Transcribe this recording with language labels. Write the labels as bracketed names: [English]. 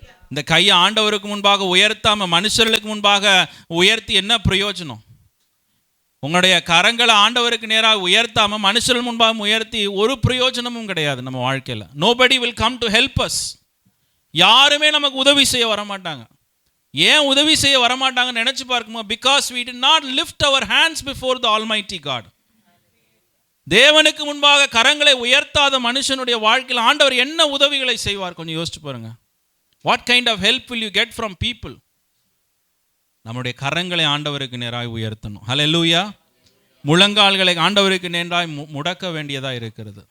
[Tamil] இந்த கையை ஆண்டவருக்கு முன்பாக உயர்த்தாமல் மனுஷர்களுக்கு முன்பாக உயர்த்தி என்ன பிரயோஜனம்? உங்களுடைய கரங்களை ஆண்டவருக்கு நேராக உயர்த்தாமல் மனுஷர்கள் முன்பாக உயர்த்தி ஒரு பிரயோஜனமும் கிடையாது நம்ம வாழ்க்கையில். [English] Nobody will come to help us. [Tamil] யாருமே நமக்கு உதவி செய்ய வரமாட்டாங்க. ஏன் உதவி செய்ய வரமாட்டாங்கன்னு நினச்சி பார்க்கும்போது, because [English] we did not lift our hands before the Almighty God. [Tamil] தேவனுக்கு முன்பாக கரங்களை உயர்த்தாத மனுஷனுடைய வாழ்க்கையில் ஆண்டவர் என்ன உதவிகளை செய்வார்? கொஞ்சம் யோசிச்சு பாருங்க. [English] What kind of help will you get from people? [Tamil] நம்முடைய கரங்களை ஆண்டவருக்கு நேராக உயர்த்தணும். ஹல்லேலூயா. முழங்கால்களை ஆண்டவருக்கு நேராக முடக்க வேண்டியதாக இருக்கிறது.